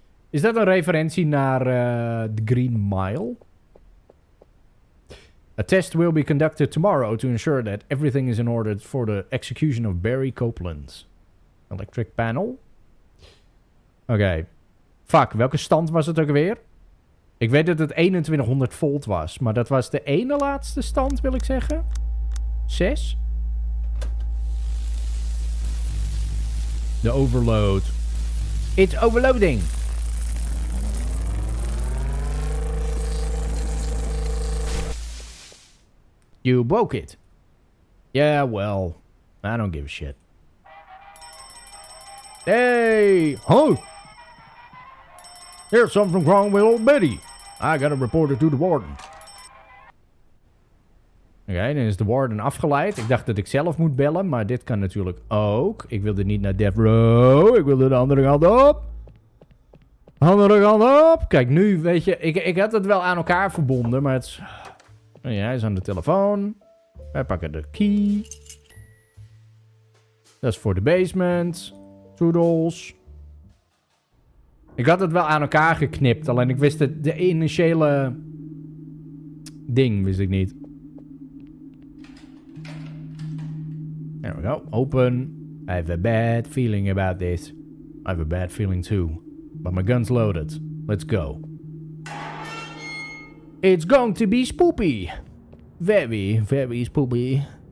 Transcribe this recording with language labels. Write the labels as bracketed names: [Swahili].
[Dutch] Is dat een referentie naar The Green Mile? [English] A test will be conducted tomorrow to ensure that everything is in order for the execution of Barry Copeland. Electric panel? Oké. [Dutch] Fuck, welke stand was het ook weer? Ik weet dat het 2100 volt was, maar dat was de ene laatste stand, wil ik zeggen. 6? De overload. [English] It's overloading. You broke it. Yeah, well, I don't give a shit. Hey! Huh? There's something wrong with old Betty. I gotta report it to the warden. [Dutch] Oké, dan is de warden afgeleid. Ik dacht dat ik zelf moet bellen, maar dit kan natuurlijk ook. Ik wilde niet naar Death Row. Ik wilde de andere kant op. Andere kant op. Kijk, nu, weet je, ik had het wel aan elkaar verbonden, maar het is... Ja, hij is aan de telefoon. Wij pakken de key. Dat is voor de basement. Toodles. Ik had het wel aan elkaar geknipt, alleen ik wist het, de initiële ding wist ik niet. [English] There we go. Open. I have a bad feeling about this. I have a bad feeling too. But my gun's loaded. Let's go. It's going to be spoopy. Very, very spoopy.